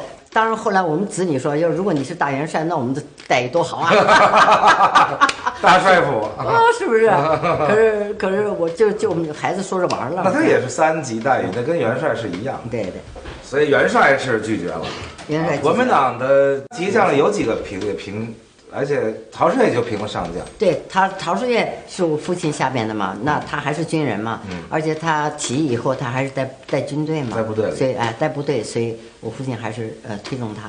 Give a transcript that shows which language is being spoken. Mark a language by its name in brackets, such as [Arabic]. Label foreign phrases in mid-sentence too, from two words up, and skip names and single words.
[Chinese] 當然後來我們子女說，如果你是大元帥，那我們的待遇多好啊！大帥府是不是？可是我就我們孩子說着玩了。那他也是3級待遇，那跟元帥是一樣。对对。所以元帥是拒絕了。元帥。國民黨的級將有幾個評。而且陶世業就評了上將。對，陶世業是我父親下邊的嘛，那他還是軍人嘛，而且他起義以後他還是帶軍隊嘛，在部隊裡，所以帶部隊，所以我父親還是推崇他。